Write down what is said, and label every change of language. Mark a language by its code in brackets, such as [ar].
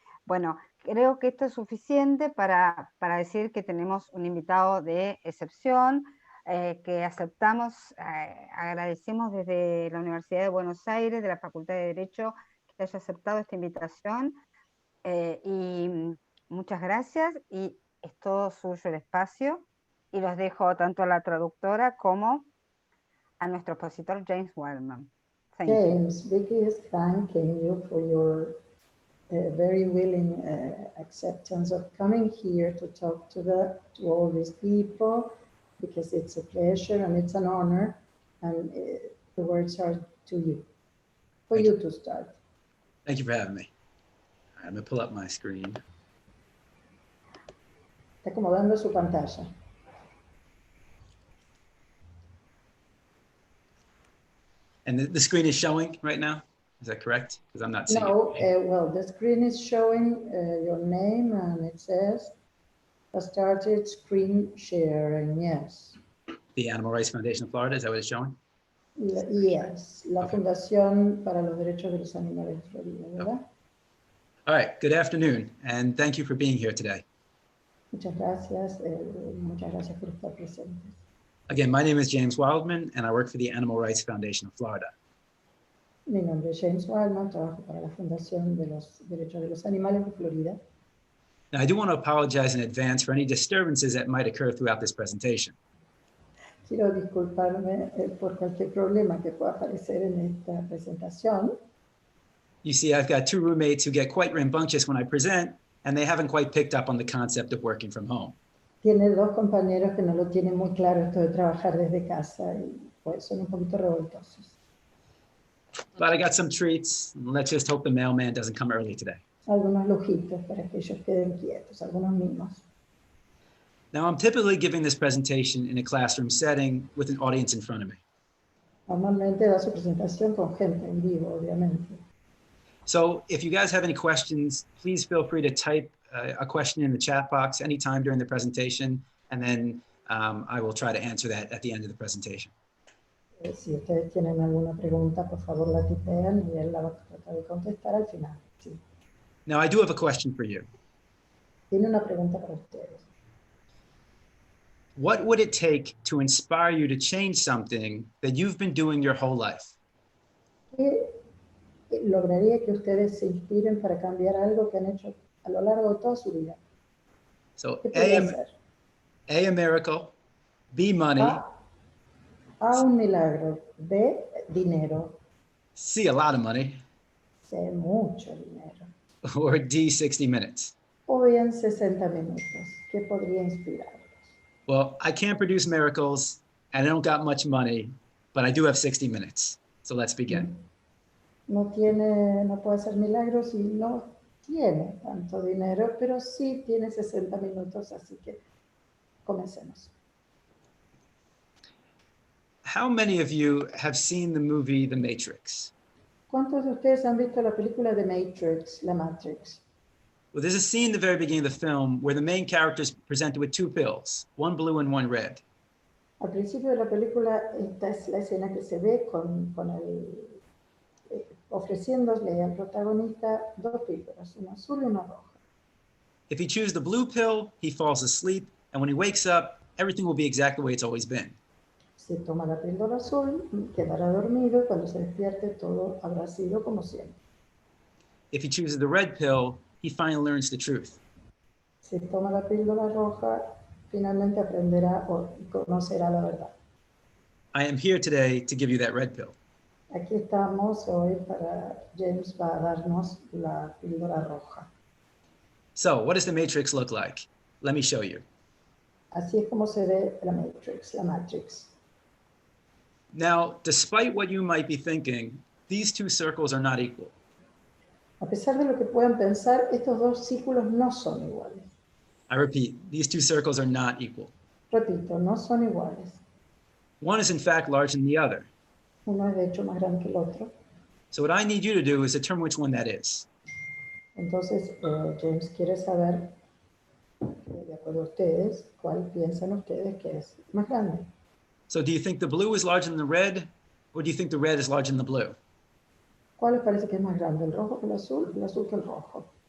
[es] Bueno, creo que esto es suficiente para decir que tenemos un invitado de excepción, que aceptamos, agradecemos desde la Universidad de Buenos Aires, de la Facultad de Derecho, que haya aceptado esta invitación, y muchas gracias, y es todo suyo el espacio, y los dejo tanto a la traductora como a nuestro expositor James Wildman. [en] James, biggest thanking you for your very willing acceptance of coming here to talk to all these people, because it's a pleasure and it's an honor, and the words are to you, for you to start. Thank you for having me. All right, I'm going to pull up my screen. [es] Está acomodando su pantalla. [en] And the screen is showing right now? Is that correct? Because I'm not seeing it. Well, the screen is showing your name, and it says, started screen sharing, yes. The Animal Rights Foundation of Florida, is that what it's showing? Yes, la Okay. [es] Fundación para los Derechos de los Animales de Florida, ¿verdad? [en] All right, good afternoon, and thank you for being here today. [es] Muchas gracias por estar presentes. [en] Again, my name is James Wildman, and I work for the Animal Rights Foundation of Florida. [es] Mi nombre es James Wildman, trabajo para la Fundación de los Derechos de los Animales de Florida. [en] Now, I do want to apologize in advance for any disturbances that might occur throughout this presentation. [es] Quiero disculparme por cualquier problema que pueda aparecer en esta presentación. [en] You see, I've got two roommates who get quite rambunctious when I present, and they haven't quite picked up on the concept of working from home. [es] Tiene dos compañeros que no lo tienen muy claro esto de trabajar desde casa y pues son un poquito revoltosos. [en] But I got some treats. Let's just hope the mailman doesn't come early today. [es] Algunos lujitos para que ellos queden quietos, algunos mimos. [en] Now, I'm typically giving this presentation in a classroom setting with an audience in front of me. [es] Normalmente da su presentación con gente en vivo, obviamente. [en] So if you guys have any questions, please feel free to type a question in the chat box anytime during the presentation, and then I will try to answer that at the end of the presentation. [es] Si ustedes tienen alguna pregunta, por favor la tipean y él la va a tratar de contestar al final. Sí. [en] Now, I do have a question for you. [es] Tiene una pregunta para ustedes. [en] What would it take to inspire you to change something that you've been doing your whole life? [es] ¿Qué lograría que ustedes se inspiren para cambiar algo que han hecho a lo largo de toda su vida? [en] So [es] ¿Qué podría ser? [en] A miracle, B, money, [es] A, un milagro. B, dinero. [en] C, a lot of money, [es] C, mucho dinero. [en] or D, 60 minutes. [es] O bien 60 minutos. ¿Qué podría inspirarlos? [en] Well, I can't produce miracles, and I don't got much money, but I do have 60 minutes. So let's begin. [es] No puede hacer milagros y no tiene tanto dinero, pero sí tiene 60 minutos, así que comencemos. [en] How many of you have seen the movie The Matrix? [es] ¿Cuántos de ustedes han visto la película de Matrix, La Matrix? [en] Well, there's a scene at the very beginning of the film where the main character is presented with two pills, one blue and one red. [es] Al principio de la película, esta es la escena que se ve con ofreciéndole al protagonista dos píldoras, una azul y una roja. [en] If he chooses the blue pill, he falls asleep, and when he wakes up, everything will be exactly the way it's always been. [es] Si toma la píldora azul, quedará dormido y cuando se despierte todo habrá sido como siempre. [en] If he chooses the red pill, he finally learns the truth. [es] Si toma la píldora roja, finalmente aprenderá o conocerá la verdad. [en] I am here today to give you that red pill. [es] Aquí estamos hoy para James va a darnos la píldora roja. [en] So, what does the Matrix look like? Let me show you. [es] Así es como se ve la Matrix. [en] Now, despite what you might be thinking, these two circles are not equal. [es] A pesar de lo que puedan pensar, estos dos círculos no son iguales. [en] I repeat, these two circles are not equal. [es] Repito, no son iguales. [en] One is in fact larger than the other. [es] Uno es de hecho más grande que el otro. [en] So what I need you to do is determine which one that is. [es] Entonces, James quiere saber, de acuerdo a ustedes, cuál piensan ustedes que es más grande. [en] So do you think the blue is larger than the red, or do you think the red is larger than the blue? [es] ¿Cuál les parece que es más grande, el rojo que el azul que el rojo?